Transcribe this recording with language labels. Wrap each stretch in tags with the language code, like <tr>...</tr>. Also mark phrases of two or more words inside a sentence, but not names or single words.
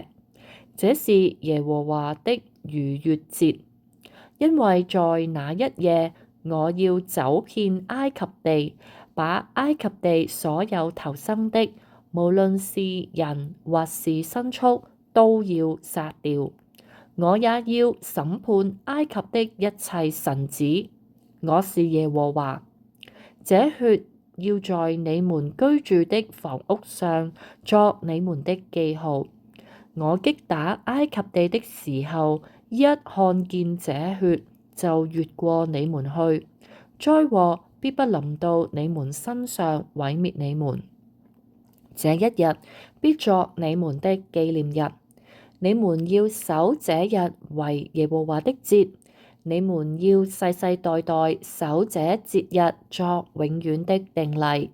<zh>這是耶和華的逾越節，因為在那一夜，我要走遍埃及地，把埃及地所有頭生的，無論是人或是牲畜，都要殺掉。我也要審判埃及的一切臣子。我是耶和華。這血要在你們居住的房屋上作你們的記號。我擊打埃及地的時候，一看見這血， 就越過你們去，災禍必不臨到你們身上，毀滅你們。這一日必作你們的紀念日，你們要守這日為耶和華的節，你們要世世代代守這節日作永遠的定例。</zh>